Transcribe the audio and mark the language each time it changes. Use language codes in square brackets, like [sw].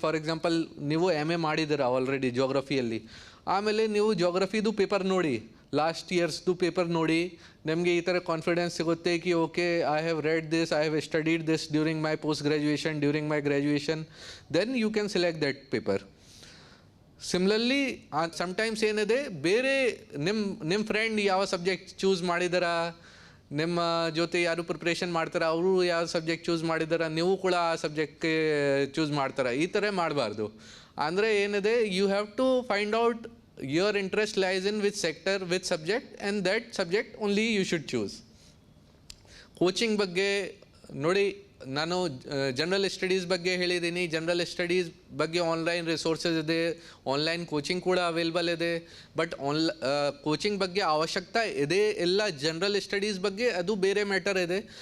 [kn] For example ನೀವು MA ಮಾಡಿದ್ದೀರಾ already ಜೋಗ್ರಫಿಯಲ್ಲಿ, ಆಮೇಲೆ ನೀವು ಜೋಗ್ರಫಿದು ಪೇಪರ್ ನೋಡಿ, ಲಾಸ್ಟ್ ಇಯರ್ಸ್ದು ಪೇಪರ್ ನೋಡಿ, ನಿಮಗೆ ಈ ಥರ ಕಾನ್ಫಿಡೆನ್ಸ್ ಸಿಗುತ್ತೆ ಕಿ [en] Okay I have read this, I have studied this during my post graduation, during my graduation, then you can select that paper. [kn] ಸಿಮ್ಲರ್ಲಿ sometimes ಏನಿದೆ, ಬೇರೆ ನಿಮ್ಮ ಫ್ರೆಂಡ್ ಯಾವ ಸಬ್ಜೆಕ್ಟ್ ಚೂಸ್ ಮಾಡಿದಾರಾ, ನಿಮ್ಮ ಜೊತೆ ಯಾರು ಪ್ರಿಪ್ರೇಷನ್ ಮಾಡ್ತಾರೆ ಅವರು ಯಾವ ಸಬ್ಜೆಕ್ಟ್ ಚೂಸ್ ಮಾಡಿದಾರ, ನೀವು ಕೂಡ ಆ ಸಬ್ಜೆಕ್ಟ್ಗೆ ಚೂಸ್ ಮಾಡ್ತಾರೆ, ಈ ಥರ ಮಾಡಬಾರ್ದು. ಅಂದರೆ ಏನಿದೆ, [en] You have to find out your interest lies in which sector, which subject, and that subject only you should choose. [kn] Coaching ಬಗ್ಗೆ ನೋಡಿ, ನಾನು ಜನರಲ್ ಸ್ಟಡೀಸ್ ಬಗ್ಗೆ ಹೇಳಿದ್ದೀನಿ. ಜನರಲ್ ಸ್ಟಡೀಸ್ ಬಗ್ಗೆ ಆನ್ಲೈನ್ ರಿಸೋರ್ಸಸ್ ಇದೆ, ಆನ್ಲೈನ್ ಕೋಚಿಂಗ್ ಕೂಡ ಅವೈಲೇಬಲ್ ಇದೆ. ಬಟ್ ಕೋಚಿಂಗ್ ಬಗ್ಗೆ ಅವಶ್ಯಕತೆ ಇದೆ ಎಲ್ಲ, ಜನರಲ್ ಸ್ಟಡೀಸ್ ಬಗ್ಗೆ ಅದು ಬೇರೆ ಮ್ಯಾಟರ್ ಇದೆ.